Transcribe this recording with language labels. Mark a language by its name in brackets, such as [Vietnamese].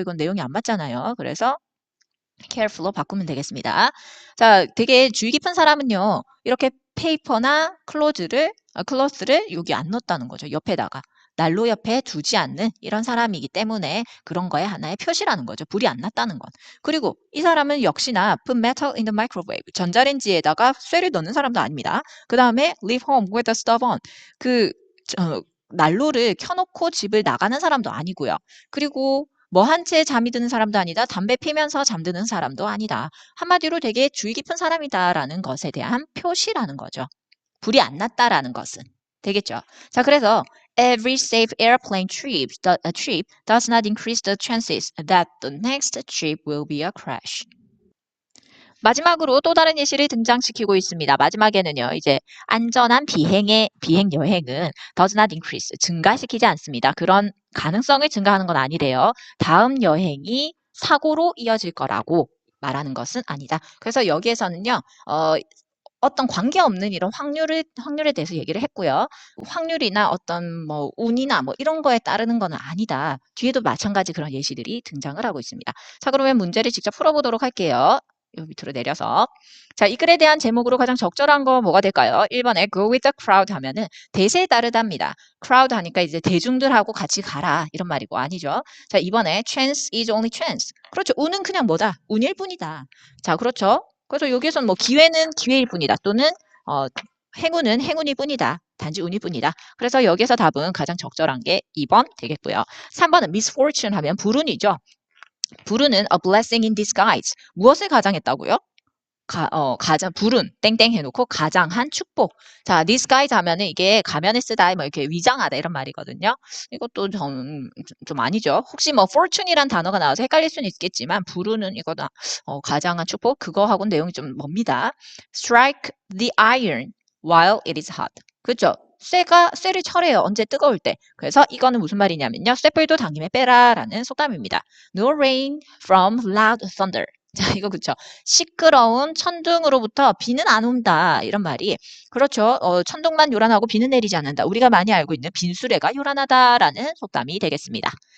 [Korean] 이건 내용이 안 맞잖아요. 그래서 careful로 바꾸면 되겠습니다. 자, 되게 주의 깊은 사람은요. 이렇게 페이퍼나 클로스를 여기 안 넣었다는 거죠. 옆에다가. 난로 옆에 두지 않는 이런 사람이기 때문에 그런 거에 하나의 표시라는 거죠. 불이 안 났다는 건. 그리고 이 사람은 역시나 [English] put metal in the microwave. [Korean] 전자레인지에다가 쇠를 넣는 사람도 아닙니다. 그 다음에 [English] leave home with the stove on. [Korean] 난로를 켜놓고 집을 나가는 사람도 아니고요. 그리고 뭐 한 채 잠이 드는 사람도 아니다. 담배 피면서 잠드는 사람도 아니다. 한마디로 되게 주의 깊은 사람이다라는 것에 대한 표시라는 거죠. 불이 안 났다라는 것은. 되겠죠. 자, 그래서 [English] every safe airplane trip does not increase the chances that the next trip will be a crash. [Korean] 마지막으로 또 다른 예시를 등장시키고 있습니다. 마지막에는요, 이제 안전한 비행 여행은 [English] does not increase, [Korean] 증가시키지 않습니다. 그런 가능성을 증가하는 건 아니래요. 다음 여행이 사고로 이어질 거라고 말하는 것은 아니다. 그래서 여기에서는요, 어떤 관계없는 이런 확률에 대해서 얘기를 했고요. 확률이나 어떤 뭐 운이나 뭐 이런 거에 따르는 건 아니다. 뒤에도 마찬가지 그런 예시들이 등장을 하고 있습니다. 자, 그러면 문제를 직접 풀어보도록 할게요. 요 밑으로 내려서. 자, 이 글에 대한 제목으로 가장 적절한 거 뭐가 될까요? 1번에 [English] go with the crowd [Korean] 하면은 대세에 따르답니다. crowd 하니까 이제 대중들하고 같이 가라 이런 말이고 아니죠. 자, 2번에 [English] chance is only chance. [Korean] 그렇죠. 운은 그냥 뭐다? 운일 뿐이다. 자, 그렇죠. 그래서 여기서는 뭐 기회는 기회일 뿐이다. 또는 행운은 행운일 뿐이다. 단지 운일 뿐이다. 그래서 여기서 답은 가장 적절한 게 2번 되겠고요. 3번은 misfortune 하면 불운이죠. 불운은 [English] a blessing in disguise. [Korean] 무엇을 가장했다고요? 가장 불운 땡땡 해놓고 가장한 축복. 자, disguise 하면은 이게 가면을 쓰다 뭐 이렇게 위장하다 이런 말이거든요. 이것도 좀 아니죠. 혹시 뭐 fortune이란 단어가 나와서 헷갈릴 수는 있겠지만 불운은 이거다. 가장한 축복 그거하고는 내용이 좀 멉니다. [English] Strike the iron while it is hot. [Korean] 그렇죠? 쇠를 철해요. 언제 뜨거울 때. 그래서 이거는 무슨 말이냐면요. 쇠불도 당김에 빼라라는 속담입니다. [English] No rain from loud thunder. [Korean] 자, 이거 그쵸. 시끄러운 천둥으로부터 비는 안 온다. 이런 말이. 그렇죠. 천둥만 요란하고 비는 내리지 않는다. 우리가 많이 알고 있는 빈수레가 요란하다라는 속담이 되겠습니다.